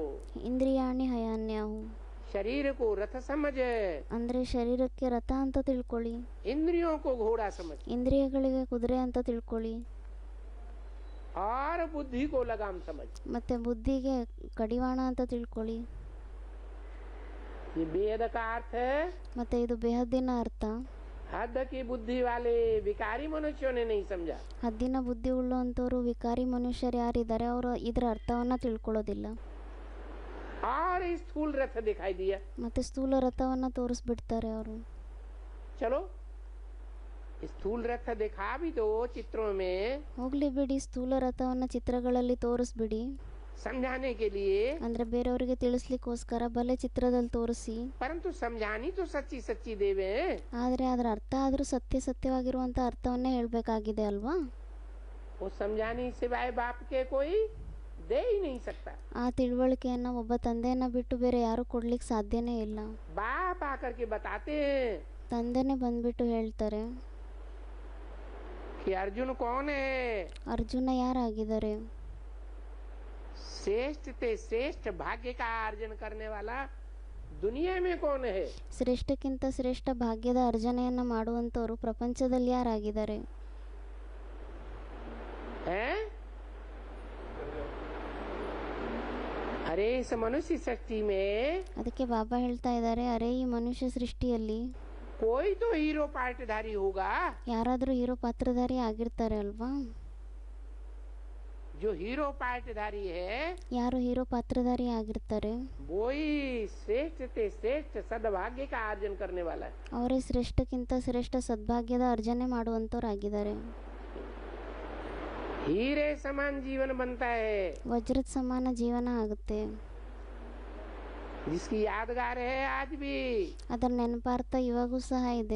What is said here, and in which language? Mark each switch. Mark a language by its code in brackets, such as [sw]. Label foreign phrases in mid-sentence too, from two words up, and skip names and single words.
[sa] ಇಂದ್ರಿಯಾಣಿ ಹಯಾನ್ಯಾಹು. [hi] शरीर को रथ समझ, [kn] ಅಂದ್ರೆ ಶರೀರಕ್ಕೆ ರಥ ಅಂತ ತಿಳ್ಕೊಳ್ಳಿ, [hi] इंद्रियों को घोड़ा समझ, [kn] ಇಂದ್ರಿಯಗಳಿಗೆ ಕುದುರೆ ಅಂತ ತಿಳ್ಕೊಳ್ಳಿ, [hi] और बुद्धि को लगाम समझ। [kn] ಮತ್ತೆ ಬುದ್ಧಿಗೆ ಕಡಿವಾಣ ಅಂತ ತಿಳ್ಕೊಳ್ಳಿ. [hi] ये वेद का अर्थ है। [kn] ಮತ್ತೆ ಇದು ಬೇಹದ್ದಿನ ಅರ್ಥ. [hi] हद की बुद्धि वाले विकारी मनुष्यों ने नहीं समझा। [kn] ಹದ್ದಿನ ಬುದ್ಧಿ ಉಳ್ಳಂತವರು ವಿಕಾರಿ ಮನುಷ್ಯರು ಯಾರಿದ್ದಾರೆ ಅವರು ಇದರ ಅರ್ಥವನ್ನ ತಿಳ್ಕೊಳ್ಳೋದಿಲ್ಲ. [hi] और स्थूल रथ दिखाई दिया। [kn] ಮತ್ತೆ ಸ್ಥೂಲ ರಥವನ್ನ ತೋರಿಸ್ಬಿಡ್ತಾರೆ ಅವರು. [hi] चलो स्थूल रथ दिखा भी दो चित्रों में, [kn] ಹೋಗ್ಲಿ ಬಿಡಿ, ಸ್ಥೂಲ ರಥವನ್ನ ಚಿತ್ರಗಳಲ್ಲಿ ತೋರಿಸ್ಬಿಡಿ, [hi] समझाने के लिए। [kn] ಅಂದ್ರೆ ಬೇರೆಯವರಿಗೆ ತಿಳಿಸ್ಲಿಕ್ಕೋಸ್ಕರ ಭಲೆ ಚಿತ್ರದಲ್ಲಿ ತೋರಿಸಿ, [hi] परंतु समझानी तो सच्ची सच्ची देवे। [kn] ಆದ್ರೆ ಅದರ ಅರ್ಥ ಆದ್ರೂ ಸತ್ಯವಾಗಿರುವಂತ ಅರ್ಥವನ್ನೇ ಹೇಳ್ಬೇಕಾಗಿದೆ ಅಲ್ವಾ? [hi] वो समझानी सिवाय बाप के कोई दे ही नहीं सकता। [kn] ಆ ತಿಳುವಳಿಕೆಯನ್ನ ಒಬ್ಬ ತಂದೆಯನ್ನ ಬಿಟ್ಟು ಬೇರೆ ಯಾರು ಕೊಡ್ಲಿಕ್ಕೆ ಸಾಧ್ಯನೇ ಇಲ್ಲ. [hi] बाप आकर के बताते हैं [kn] ತಂದೆನೇ ಬಂದ್ಬಿಟ್ಟು ಹೇಳ್ತಾರೆ [hi] कि अर्जुन कौन है। [kn] ಅರ್ಜುನ ಯಾರಾಗಿದ್ದಾರೆ? [hi] श्रेष्ठ ते श्रेष्ठ भाग्य का अर्जन करने वाला दुनिया में कौन है। [kn] ಶ್ರೇಷ್ಠಕ್ಕಿಂತ ಶ್ರೇಷ್ಠ ಭಾಗ್ಯದ ಅರ್ಜನೆಯನ್ನ ಮಾಡುವಂತವರು ಪ್ರಪಂಚದಲ್ಲಿ ಯಾರಾಗಿದ್ದಾರೆ? [hi] हैं? अरे इस मनुष्य सृष्टि में [kn] ಅದಕ್ಕೆ ಬಾಬಾ ಹೇಳ್ತಾ ಇದ್ದಾರೆ, ಅರೆ ಈ ಮನುಷ್ಯ ಸೃಷ್ಟಿಯಲ್ಲಿ [hi] कोई तो हीरो पार्टधारी होगा। [kn] ಯಾರಾದ್ರೂ ಹೀರೋ ಪಾತ್ರಧಾರಿ ಆಗಿರ್ತಾರೆ ಅಲ್ವಾ? [hi] जो हीरो पार्टधारी है [kn] ಯಾರು ಹೀರೋ ಪಾತ್ರಧಾರಿ ಆಗಿರ್ತಾರೆ [hi] वो ही श्रेष्ठ ते श्रेष्ठ सद्भाग्य का अर्जन करने वाला है। [kn] ಅವರೇ ಶ್ರೇಷ್ಠಕ್ಕಿಂತ ಶ್ರೇಷ್ಠ ಸದ್ಭಾಗ್ಯದ ಅರ್ಜನೆ ಮಾಡುವಂತವರಾಗಿದ್ದಾರೆ. [hi] हीरे समान जीवन बनता है, [kn] ವಜ್ರದ ಸಮಾನ ಜೀವನ ಆಗುತ್ತೆ. [hi] जिसकी यादगार है आज भी। [kn] ಅದರ ನೆನಪಾರ್ಥ ಇವಾಗೂ ಸಹ ಇದೆ.